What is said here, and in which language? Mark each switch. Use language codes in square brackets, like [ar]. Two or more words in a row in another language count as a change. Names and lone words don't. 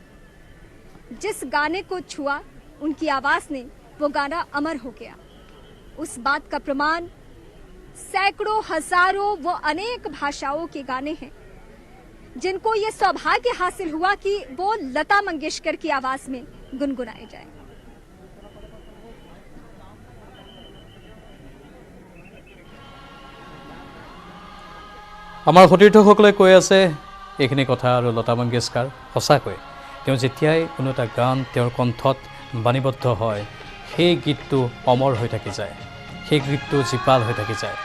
[hi] जिस गाने को छुआ उनकी आवाज ने, वो गाना अमर हो गया। उस बात का प्रमाण सैकड़ों, हजारों, वो अनेक भाषाओं के गाने हैं जिनको ये सौभाग्य हासिल हुआ कि वो लता मंगेशकर की आवाज में गुनगुनाए जाए। [as] আমাৰ সতীৰ্থসকলে কৈ আছে এইখিনি কথা আৰু লতা মংগেশকাৰ সঁচাকৈ তেওঁ যেতিয়াই কোনো এটা গান তেওঁৰ কণ্ঠত বাণীবদ্ধ হয় সেই গীতটো অমৰ হৈ থাকি যায়, সেই গীতটো জীপাল হৈ থাকি যায়।